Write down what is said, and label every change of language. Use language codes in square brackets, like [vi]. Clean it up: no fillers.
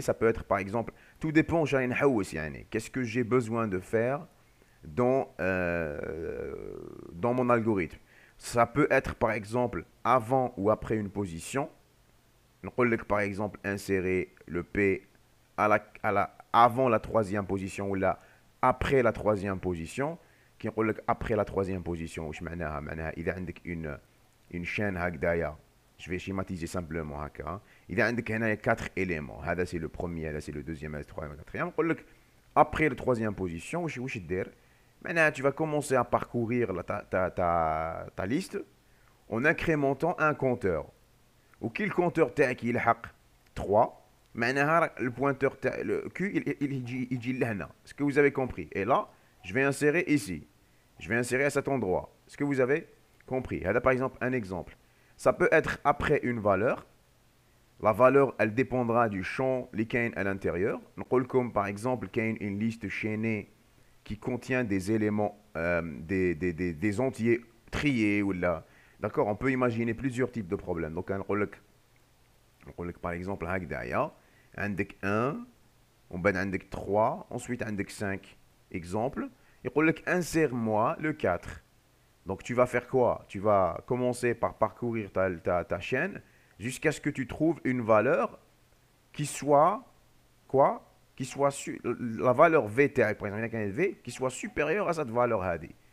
[fr] Ça peut être par exemple, tout dépend [ar] جاي نحوس يعني. [fr] Qu'est-ce que j'ai besoin de faire dans mon algorithme. Ça peut être par exemple avant ou après une position. [ar] نقول لك [fr] par exemple insérer le P avant la troisième position ou là après la troisième position. [ar] كي نقول لك [fr] après la troisième position [ar] واش معناها؟ معناها إذا عندك [fr] une chaîne [ar] هكذايا. [fr] Je vais schématiser simplement هكا. [ar] إذا عندك هنايا 4 éléments. [fr] هذا c'est le premier, هذا c'est le deuxième, هذا c'est le troisième, le quatrième. [ar] نقول لك [fr] après la troisième position [ar] واش دير؟ معناها [fr] tu vas commencer à parcourir ta liste en incrémentant un compteur. [ar] وكي الكونتور تاعك يلحق 3 معناها البوينتور تاع [fr] le Q [ar] يجي لهنا. [fr] Est-ce que vous avez compris? Et là, je vais insérer ici. Je vais insérer à cet endroit. Est-ce que vous avez compris? Là, par exemple, un exemple. Ça peut être après une valeur. La valeur, elle dépendra du champ liquide à l'intérieur. Comme par exemple, une liste chaînée qui contient des éléments, des entiers triés ou là. D'accord? On peut imaginer plusieurs types de problèmes. Donc, par exemple, [ar] هكذايا عندك 1 ومن بعد عندك 3 [fr] ensuite [ar] عندك 5 exemple. يقول لك [fr] insère-moi le 4. Donc tu vas faire quoi? Tu vas commencer par parcourir ta chaîne jusqu'à ce que tu trouves une valeur qui soit quoi? Qui soit la valeur V [ar] تاعك [fr] par exemple V qui soit supérieure à cette valeur هذه.